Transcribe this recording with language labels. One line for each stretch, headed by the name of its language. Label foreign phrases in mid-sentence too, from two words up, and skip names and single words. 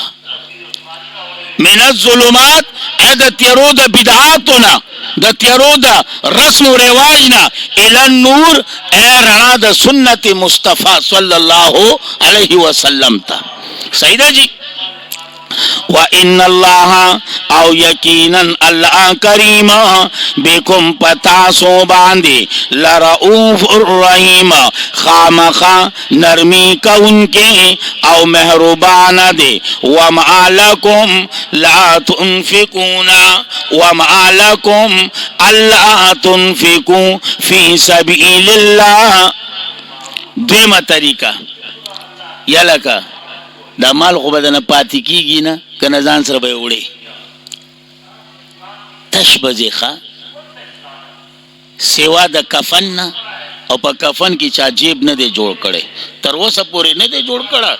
Arabic: من الظلمات
Pashto: د تیارو د بدعاتو نه، د تیارو د رسم و رواج نه،
Arabic: الی النور
Pashto: رڼا د سنت مصطفی
Arabic: صلی الله علیه وسلم
Pashto: ته. صحیح ده جی.
Arabic: وَإِنَّ اللَّهَ
Pashto: او یقینا اللہ کریم بكم پتاسو باندے
Arabic: لرؤوف الرحیم
Pashto: خامخا نرمی کون کے او مہربان دے.
Arabic: وَمَا لَكُمْ لَا تُنْفِقُونَ وَمَا لَكُمْ أَلَّا تُنْفِقُوا فِي سَبِيلِ اللَّهِ.
Pashto: دویمه طریقہ یا لکه دا مال خو بدنه پاتې کیږي نه کنه ځان سره به وړي تش بځې ښه سیوا د کفن نه او په کفن کې چا جیب نه دی جوړ کړی تر اوسه پورې نه دی جوړ کړی.